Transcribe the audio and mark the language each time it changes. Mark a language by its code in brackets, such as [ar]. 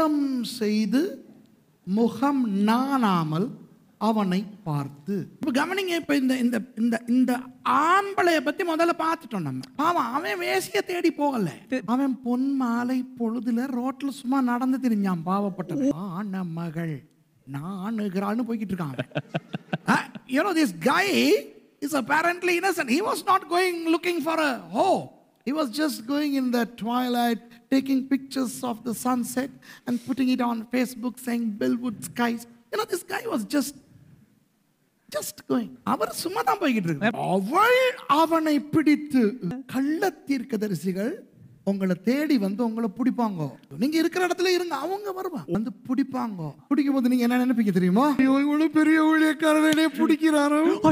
[ta] சத்தம் செய்து முகம் நாணாமல் அவனை பார்த்து. இப்ப கவனிங்க, இப்ப இந்த இந்த இந்த இந்த ஆம்பளைய பத்தி முதல்ல பார்த்துட்டோம் நம்ம. அவன் வேசிய தேடி போகல, அவன் பொன் மாலை பொழுதுல ரோட்ல சும்மா நடந்து திரிஞ்சான். பாவப்பட்ட மகள் நானுகிறான்னு போய்கிட்டு இருக்கான். [en] You know, this guy is apparently innocent. He was not going looking for a hoe. He was just going in the twilight, taking pictures of the sunset and putting it on Facebook, saying Bellwood skies. You know, this guy was just going. [ta] அவர் சும்மா தான் போய்கிட்டு இருக்கார். அவள் அவனை பிடித்து. கள்ள தீர்க்கதரிசிகள் உங்களை தேடி வந்து உங்களை பிடிப்பாங்க. நீங்க இருக்கிற இடத்துல இருங்க, அவங்க வருவாங்க வந்து பிடிப்பாங்க. பிடிக்கும் போது நீங்க என்ன நினைப்பீங்க தெரியுமா? இவ்வளவு பெரிய ஊழியக்காரனே பிடிக்கிறாரோ.